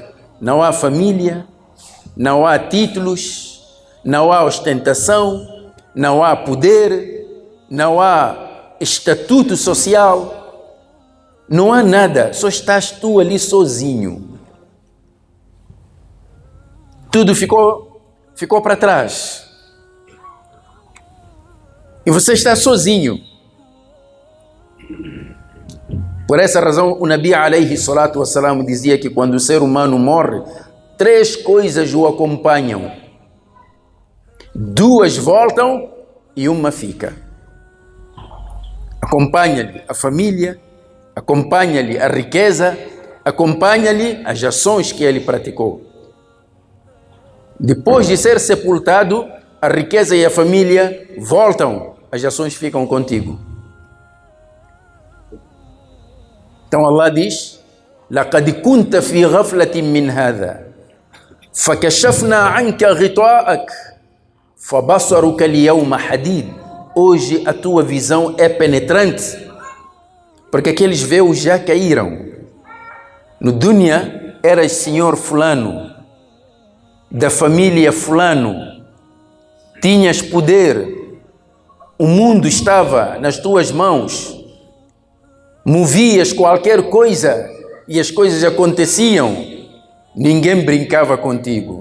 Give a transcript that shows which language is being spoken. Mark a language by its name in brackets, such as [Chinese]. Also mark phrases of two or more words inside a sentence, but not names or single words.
[Portuguese] Não há família, não há títulos, não há ostentação, não há poder, não há estatuto social, não há nada, só estás tu ali sozinho. Tudo ficou para trás. E você está sozinho. Por essa razão, o [Arabic] نبي عليه الصلاة والسلام [Portuguese] dizia que quando o ser humano morre, 3 coisas o acompanham. 2 voltam e 1 fica. Acompanha-lhe a família, acompanha-lhe a riqueza, acompanha-lhe as ações que ele praticou. Depois de ser sepultado, a riqueza e a família voltam, as ações ficam contigo. Então Allah diz: [Arabic] لَقَدْ كُنْتَ فِي غَفْلَةٍ مِّنْ هَذَا فَكَشَفْنَا عَنْكَ غِطَاءَكَ فَبَصَرُكَ الْيَوْمَ حَدِيدٌ. [Portuguese] Hoje a tua visão é penetrante, porque aqueles véus já caíram. No dunya eras senhor fulano, da família fulano, tinhas poder, o mundo estava nas tuas mãos, movias qualquer coisa e as coisas aconteciam, ninguém brincava contigo.